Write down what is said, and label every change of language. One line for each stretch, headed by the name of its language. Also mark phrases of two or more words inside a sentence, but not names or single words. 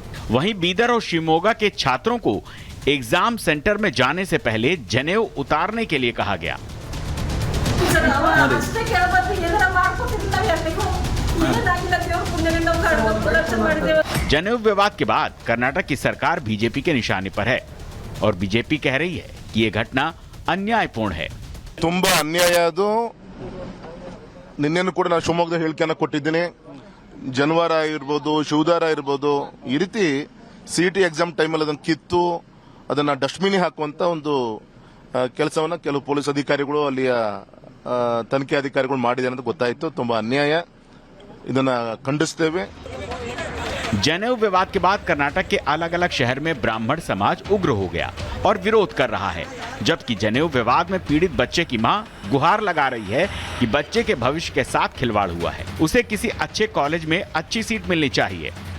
Hindi: वहीं बीदर और शिवमोगा के छात्रों को
English: exam center
Hindi: में जाने से पहले जनेऊ उतारने के लिए कहा गया। जनेऊ विवाद के बाद कर्नाटक की सरकार बीजेपी के निशाने पर है और बीजेपी कह रही है कि यह घटना अन्यायपूर्ण है।
Kannada: ತುಂಬಾ ಅನ್ಯಾಯ ಅದು। ನಿನ್ನೆನೂ ಕೂಡ ನಾನು ಶಿವಮೊಗ್ಗದ ಹೇಳಿಕೆಯನ್ನು ಕೊಟ್ಟಿದ್ದೀನಿ। ಜನವಾರ ಇರಬಹುದು, ಶಿವದಾರ ಇರಬಹುದು, ಈ ರೀತಿ
English: CET exam
Kannada: ಟೈಮಲ್ಲಿ ಅದನ್ನು ಕಿತ್ತು ಅದನ್ನ ಡಸ್ಟ್ಬಿನ್ ಹಾಕುವಂತ ಒಂದು ಕೆಲಸವನ್ನ ಕೆಲವು ಪೊಲೀಸ್ ಅಧಿಕಾರಿಗಳು ಅಲ್ಲಿಯ ತನಿಖೆ ಅಧಿಕಾರಿಗಳು ಮಾಡಿದ್ದಾರೆ ಅಂತ ಗೊತ್ತಾಯಿತು। ತುಂಬಾ ಅನ್ಯಾಯ, ಇದನ್ನ ಖಂಡಿಸ್ತೇವೆ।
Hindi: जनेऊ विवाद के बाद कर्नाटक के अलग अलग शहर में ब्राह्मण समाज उग्र हो गया और विरोध कर रहा है, जबकि जनेऊ विवाद में पीड़ित बच्चे की मां गुहार लगा रही है कि बच्चे के भविष्य के साथ खिलवाड़ हुआ है, उसे किसी अच्छे कॉलेज में अच्छी सीट मिलनी चाहिए।